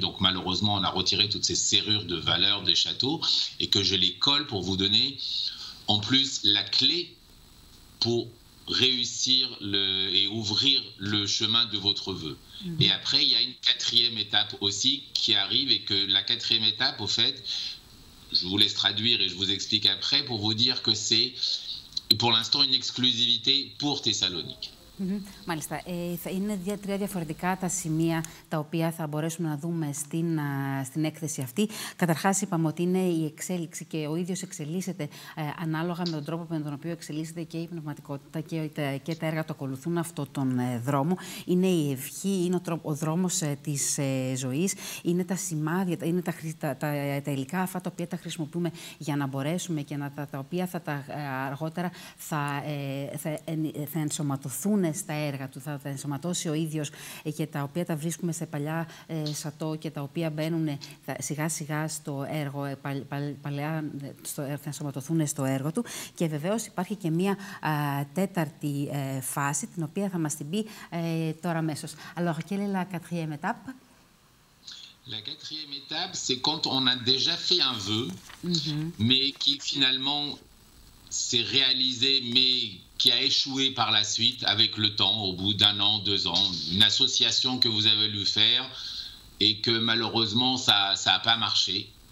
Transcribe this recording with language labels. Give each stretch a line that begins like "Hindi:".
French: Donc malheureusement on a retiré toutes ces serrures de valeur des châteaux et que je les colle pour vous donner en plus la clé pour réussir et ouvrir le chemin de votre vœu. Et après, il y a une quatrième étape aussi qui arrive et que la quatrième étape, au fait, je vous laisse traduire et je vous explique après pour vous dire que c'est pour l'instant une exclusivité pour Thessalonique.
Greek: Μάλιστα. Θα είναι τρία διαφορετικά τα σημεία τα οποία θα μπορέσουμε να δούμε στην έκθεση αυτή. Καταρχάς, είπαμε ότι είναι η εξέλιξη και ο ίδιος εξελίσσεται ανάλογα με τον τρόπο με τον οποίο εξελίσσεται και η πνευματικότητα και τα έργα του ακολουθούν αυτόν τον δρόμο. Είναι η ευχή, είναι ο δρόμος της ζωής, είναι τα σημάδια, είναι τα υλικά αυτά τα οποία τα χρησιμοποιούμε για να μπορέσουμε και τα οποία αργότερα θα ενσωματωθούν στα έργα του, θα τα ενσωματώσει ο ίδιος και τα οποία τα βρίσκουμε σε παλιά σατό και τα οποία μπαίνουν σιγά σιγά στο έργο, παλαιά θα ενσωματωθούν στο έργο του. Και βεβαίως υπάρχει και μία τέταρτη φάση, την οποία θα μας την πει τώρα αμέσως.
French: Alors, quelle est la quatrième étape? La quatrième étape, c'est quand on a déjà fait un vœu, mais qui finalement s'est réalisé, mais qui a échoué par la suite avec le temps, au bout d'un an, 2 ans, une association que vous avez voulu faire et que malheureusement ça n'a pas marché.